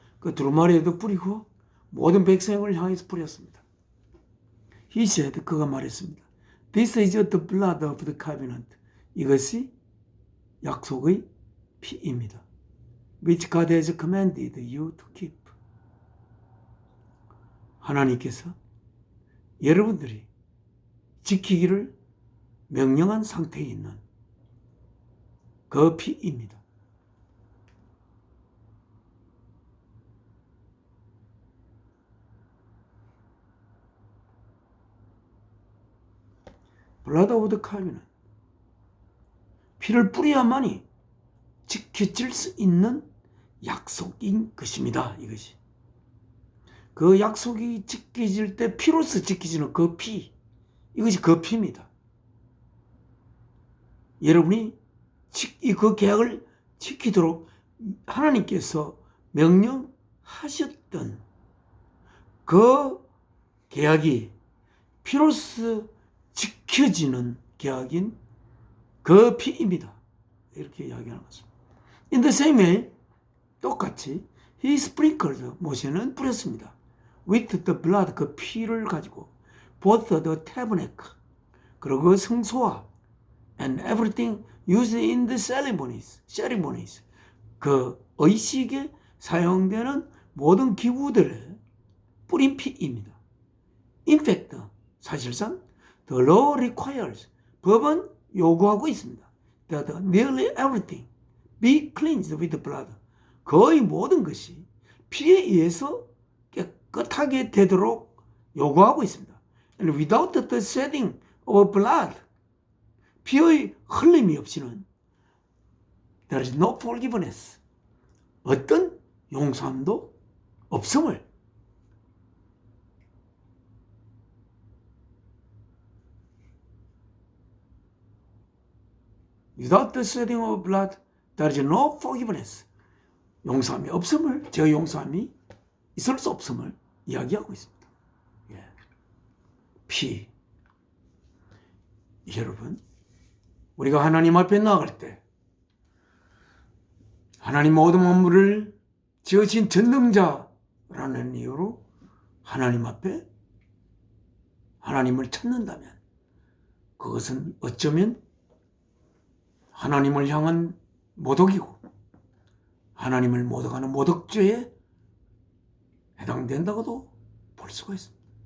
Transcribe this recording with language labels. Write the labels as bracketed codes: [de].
[ko] 그 두루마리에도 뿌리고 모든 백성을 향해서 뿌렸습니다. [en] He said, [ko] 그가 말했습니다. [en] This is the blood of the covenant. [ko] 이것이 약속의 피입니다. [en] Which God has commanded you to keep. [ko] 하나님께서 여러분들이 지키기를 명령한 상태에 있는 그 피입니다. [en] Blood of the covenant. [ko] 피를 뿌려야만이 지켜질 수 있는 약속인 것입니다. 이것이. 그 약속이 지켜질 때 피로서 지켜지는 그 피. 이것이 그 피입니다. 여러분이 그 계약을 지키도록 하나님께서 명령하셨던 그 계약이 피로서 지켜지는 계약인 그 피입니다. 이렇게 이야기하는 것입니다. [en] In the same way, [ko] 똑같이 [en] he sprinkled, [ko] 모세는 뿌렸습니다. [en] with the blood, [ko] 그 피를 가지고 [en] both the tabernacle, [ko] 그리고 그 성소와 [en] and everything used in the ceremonies, [ko] 그 의식에 사용되는 모든 기구들을 뿌린 피입니다. [en] In fact, [ko] 사실상 [en] the law requires, [ko] 법은 요구하고 있습니다. [en] That nearly everything be cleansed with the blood. [ko] 거의 모든 것이 피에 의해서 깨끗하게 되도록 요구하고 있습니다. [en] And without the shedding of blood, [ko] 피의 흘림이 없이는 [en] there is no forgiveness. [ko] 어떤 용서함도 없음을 [en] Without the shedding of blood, there is no forgiveness. [ko] 용서함이 없음을, 저 용서함이 있을 수 없음을 이야기하고 있습니다. 예. 피. 여러분, 우리가 하나님 앞에 나아갈 때 하나님 모든 만물을 지으신 전능자라는 이유로 하나님 앞에 하나님을 찾는다면 그것은 어쩌면 하나님을 향한 모독이고 하나님을 모독하는 모독죄에 해당된다고도 볼 수가 있습니다.